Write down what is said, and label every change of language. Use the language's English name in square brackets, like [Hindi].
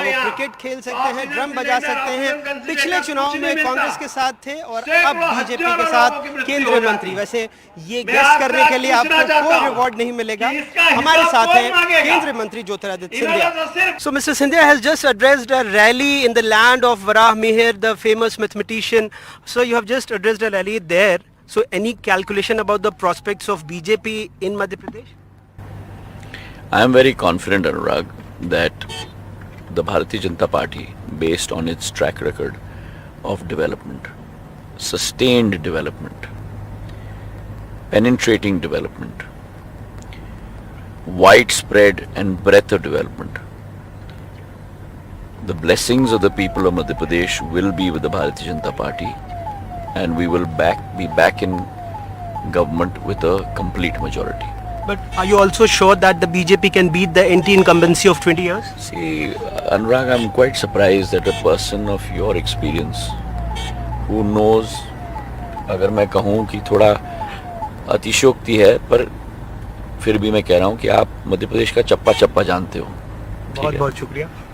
[Hindi] वो क्रिकेट खेल सकते हैं, ड्रम बजा सकते हैं, पिछले चुनाव में कांग्रेस के साथ थे और अब बीजेपी के साथ केंद्रीय मंत्री। वैसे ये गेस करने के लिए आपको कोई रिवॉर्ड नहीं मिलेगा। हमारे साथ हैं केंद्रीय मंत्री Jyotiraditya Scindia. [English] So Mr. Scindia has just addressed a rally in the land of Varah Mihir, the famous mathematician. So you have just addressed a rally there. So any calculation about the prospects of BJP in Madhya Pradesh? I am very confident, Anurag, that the Bharatiya Janata Party, based on its track record of development, sustained development, penetrating development, widespread and breadth of development, the blessings of the people of Madhya Pradesh will be with the Bharatiya Janata Party, and we will be back in government with a complete majority. But are you also sure that the BJP can beat the anti-incumbency of 20 years? [Hindi] See, Anurag, I'm quite surprised that a person of your experience, who knows, अगर मैं कहूँ कि थोड़ा अतिशयोक्ति है, पर फिर भी मैं कह रहा हूँ कि आप मध्य प्रदेश का चप्पा चप्पा जानते हो। बहुत बहुत शुक्रिया।